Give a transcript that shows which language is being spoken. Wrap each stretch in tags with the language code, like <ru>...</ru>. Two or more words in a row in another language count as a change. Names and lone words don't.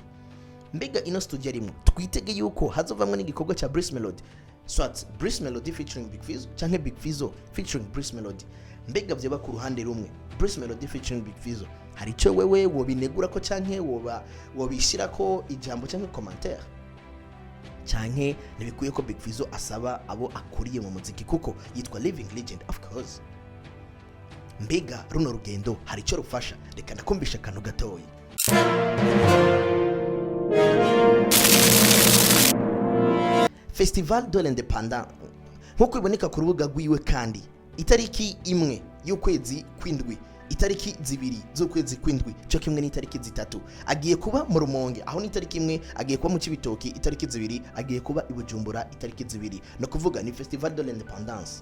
<rn>Mbega ino studio arimo twitege yuko hazovamwe n'igikorwa ca Bruce Melody, swat Bruce Melody featuring Big Fizzo canke Big Fizzo featuring Bruce Melody. Mbega vyoba ku ruhande rumwe Bruce Melody featuring Big Fizzo, hari icyo wewe wobinegura ko canke wobishira ko ijambo canke commentaire? Canke nibikuye ko Big Fizzo asaba abo akuriye mu muziki kuko yitwa</rn> <en>living legend of course.</en> <rn>Mbega runo rugendo hari icyo rufasha? Reka ndakumbisha kantu gatoyi. Festival de l'Independance nkuko iboneka ku rubuga rwiwe, kandi itariki imwe y'ukwezi kwindwi, itariki zibiri z'ukwezi kwindwi cyo kimwe n'itariki zitatu agiye kuba mu Rumonge, aho n'itariki imwe agiye kuba mu Cibitoki, itariki zibiri agiye kuba i Bujumbura, itariki zibiri no kuvuga ni Festival de l'Independance.</rn>